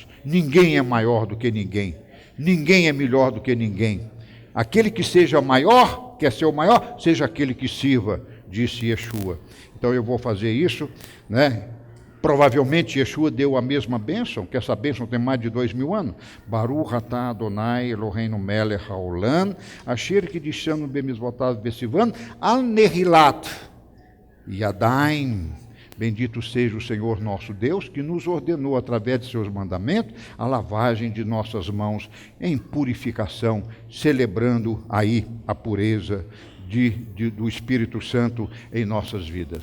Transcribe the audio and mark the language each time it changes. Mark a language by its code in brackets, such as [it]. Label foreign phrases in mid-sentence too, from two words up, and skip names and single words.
[pt] Ninguém é maior do que ninguém, ninguém é melhor do que ninguém. Aquele que seja maior, quer ser o maior, seja aquele que sirva, disse Yeshua. Então eu vou fazer isso, né? Provavelmente Yeshua deu a mesma bênção, que essa bênção tem mais de 2000 anos. [he] ברוך אתה אדוני אלוהינו מלך העולם, אשר קידשנו במצוותיו בסיון, על נחילת ידיים. [pt] Bendito seja o Senhor nosso Deus, que nos ordenou, através de seus mandamentos, a lavagem de nossas mãos em purificação, celebrando aí a pureza do Espírito Santo em nossas vidas.